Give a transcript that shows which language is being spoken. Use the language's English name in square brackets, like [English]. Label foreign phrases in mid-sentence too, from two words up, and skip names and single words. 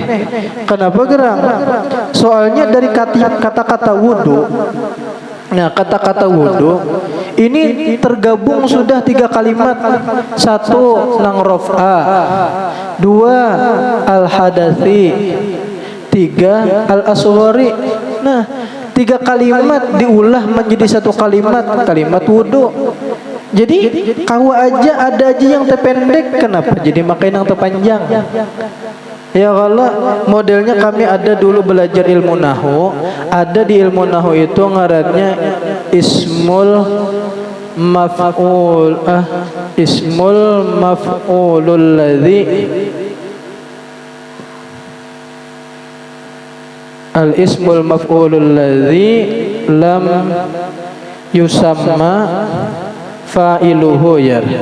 [Indonesian] Kenapa gerang? Soalnya dari kata-kata wudu. Nah, kata-kata wudu ini tergabung sudah 3 kalimat. [Arabic] 1 nang رفع، 2 الحدث، 3 الأصغر. [Indonesian] Nah, 3 kalimat diulah menjadi 1 kalimat, kalimat wudu. Jadi kau aja ada aja yang terpendek, kenapa jadi makin yang terpanjang? Ya kalau modelnya kami ada dulu belajar ilmu nahu, ada di ilmu nahu itu ngarannya [Arabic] اسم المفعول مفعول الذي الاسم المفعول الذي لم يسم فاعله [Indonesian] ya.